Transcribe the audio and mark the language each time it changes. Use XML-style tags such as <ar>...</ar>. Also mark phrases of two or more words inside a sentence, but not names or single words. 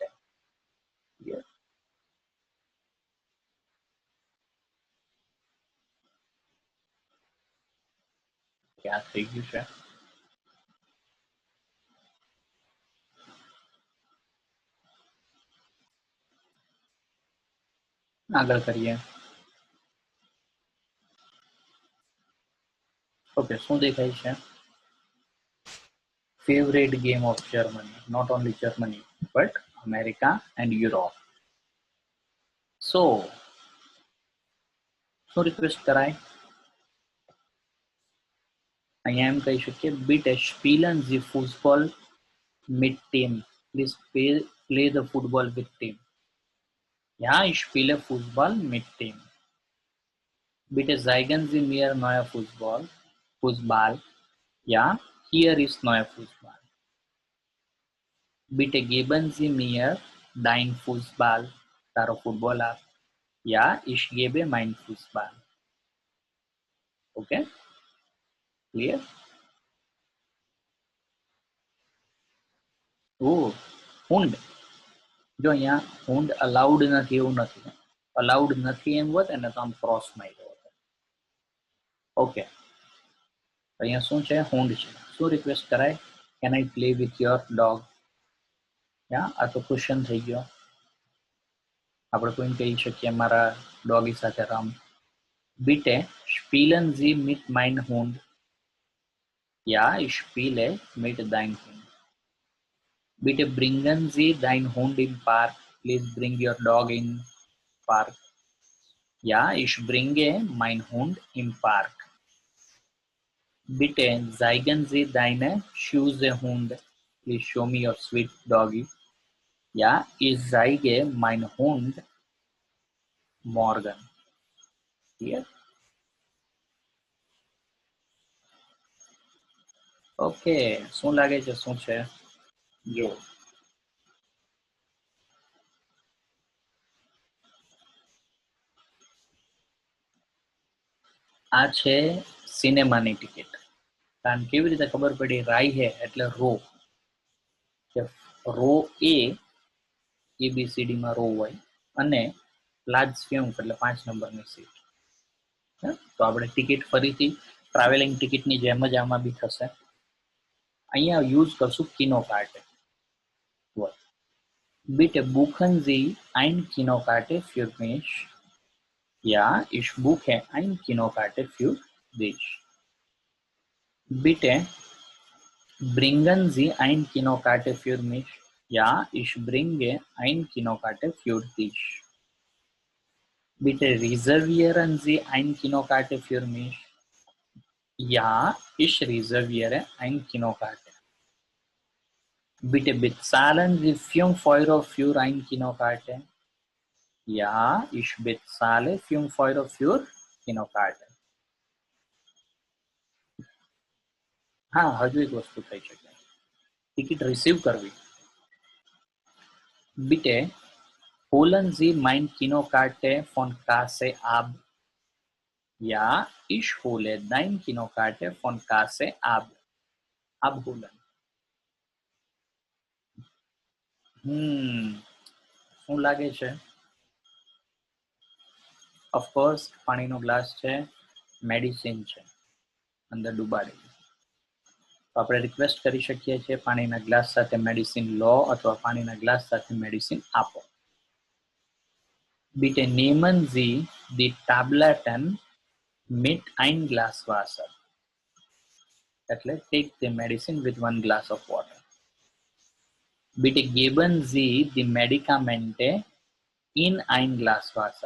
<en>Yes.</en> <gu>क्या થઈ ગયું છે? આગળ કરીએ. ઓકે, શું દેખાય છે?</gu> <en>Favorite game of Germany, not only Germany, but America and Europe. So,</en> <gu>શું રિક્વેસ્ટ કરાય? અહીંયા એમ કહી શકીએ,</gu> <de>bitte spielen Sie Fußball mit Team.</de> <en>Please play the football with team.</en> <de>Ja, ich spiele Fußball mit Team. Bitte zeigen Sie mir neue Fußball. Ja, hier ist neuer Fußball. Bitte geben Sie mir dein Fußball.</de> <gu>તારો ફૂટબોલ આપ.</gu> <de>Ja, ich gebe mein Fußball.</de> <en>Okay? Clear?</en> <de>Oh, Hund.</de> <gu>જો અહીંયા Hund allowed નથી એવું નથી. Allowed નથી એમ હોત ને તો આમ ક્રોસ માર્યો હોત. ઓકે. અહીંયા શું છે? Hund છે. શું રિક્વેસ્ટ કરાય?</gu> <en>Can I play with your dog?</en> <gu>યા આ તો ક્વેશ્ચન થઈ ગયો. આપણે કોઈને કહી શકીએ મારા ડોગી સાથે રમ.</gu> <de>Bitte spielen Sie mit meinem Hund. Ja, ich spiele mit deinem Hund. Bitte bringen Sie deinen Hund im Park.</de> <en>Please bring your dog in Park.</en> <de>Ja, ich bringe meinen Hund im Park. Bitte zeigen Sie deine süße Hund.</de> <en>Please show me your sweet doggy.</en> <de>Ja, ich zeige meinen Hund morgen.</de> <en>Clear?</en> <gu>ઓકે, શું લાગે છે? શું છે? જો આ છે સિનેમાની ટિકિટ. કારણ કેવી રીતે ખબર પડી? રાઈ હે એટલે રો. રો એ ABCD માં રો હોય અને લાર્જ ફ્યુંક એટલે 5 નંબરની સીટ. તો આપણે ટિકિટ ફરીથી ટ્રાવેલિંગ ટિકિટની જેમ જ આમાં બી થશે. અહીંયા યુઝ કરશું કિનોકાર્ટે.</gu> <de>Bitte buchen Sie ein Kinokarte für mich. Ja, ich buche ein Kinokarte für dich. Bitte bringen Sie ein Kinokarte für mich. Ja, ich bringe ein Kinokarte für dich. Bitte reservieren Sie ein Kinokarte für mich. Ja, ich reserviere ein Kinokarte. Bitte bezahlen Sie 5 € für ein Kinokarte. Ja, ich bezahle 5 € für Kinokarte.</de> <gu>હા, હજુ એક વસ્તુ થઈ શકે. ટિકિટ રિસીવ કરવી.</gu> <de>Bitte holen Sie mein Kinokarte von Kasse ab. Ja, ich hole dein Kinokarte von Kasse ab. Abholen.</de> <gu>શું લાગે છે? ઓફકોર્સ પાણીનો ગ્લાસ છે, મેડિસિન છે અંદર ડુબાડેલી. આપણે રિક્વેસ્ટ કરી શકીએ છીએ પાણીના ગ્લાસ સાથે મેડિસિન લો અથવા પાણીના ગ્લાસ સાથે મેડિસિન આપો.</gu> <de>Bitte nehmen Sie die Tabletten mit ein Glas Wasser.</de> <en>એટલે take the medicine with 1 glass of water.</en> <de>Bitte geben Sie die Medikamente in ein Glas Wasser.</de>